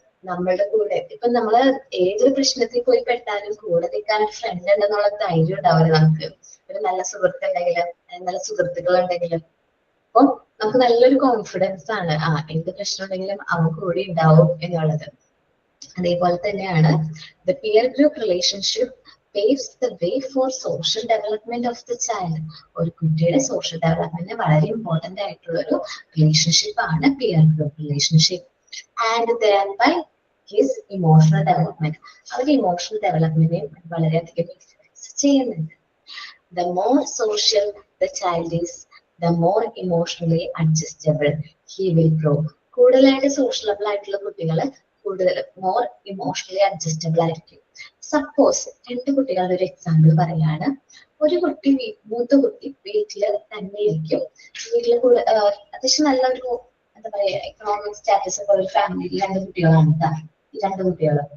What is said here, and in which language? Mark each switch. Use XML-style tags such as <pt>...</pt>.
<ml>നമ്മളുടെ കൂടെ ഇപ്പൊ നമ്മള് ഏതൊരു പ്രശ്നത്തിൽ പോയി പെട്ടാലും കൂടെ നിൽക്കാൻ ഒരു ഫ്രണ്ട് ഉണ്ടെന്നുള്ള ധൈര്യം ഉണ്ടാവില്ല നമുക്ക്. ഒരു നല്ല സുഹൃത്ത് ഉണ്ടെങ്കിലും നല്ല സുഹൃത്തുക്കൾ ഉണ്ടെങ്കിലും അപ്പം നമുക്ക് നല്ലൊരു കോൺഫിഡൻസ് ആണ്, എന്ത് പ്രശ്നം ഉണ്ടെങ്കിലും അവൻ കൂടെ ഉണ്ടാവും എന്നുള്ളത്. അതേപോലെ തന്നെയാണ്</ml> <en>The peer group relationship paves the way for social development of the child.</en> <ml>ഒരു കുട്ടിയുടെ സോഷ്യൽ ഡെവലപ്മെന്റിന് വളരെ ഇമ്പോർട്ടന്റ് ആയിട്ടുള്ള ഒരു റിലേഷൻഷിപ്പ് ആണ് peer group relationship.</ml> <en>and thereby his emotional development,</en> <ml>അവരുടെ ഇമോഷണൽ ഡെവലപ്മെന്റിനെ വളരെയധികം ഇൻഫ്ലുവൻസ് ചെയ്യുന്നുണ്ട്.</ml> <en>The more social the child is, the more emotionally adjustable he will grow.</en> <ml>കൂടുതലായിട്ട് സോഷ്യലബിൾ ആയിട്ടുള്ള കുട്ടികൾ കൂടുതൽ മോർ ഇമോഷണലി അഡ്ജസ്റ്റബിൾ ആയിരിക്കും. സപ്പോസ് രണ്ട് കുട്ടികളുടെ ഒരു എക്സാമ്പിൾ പറയാണ്. ഒരു കുട്ടി, മൂത്ത കുട്ടി വീട്ടില് തന്നെ ഇരിക്കും. വീട്ടില് അത്യാവശ്യം നല്ലൊരു എന്താ പറയാ എക്കണോമിക് സ്റ്റാറ്റസ് ഒക്കെ ഒരു ഫാമിലിയിൽ രണ്ട് കുട്ടികളാണ് ഈ രണ്ട് കുട്ടികൾ.</ml>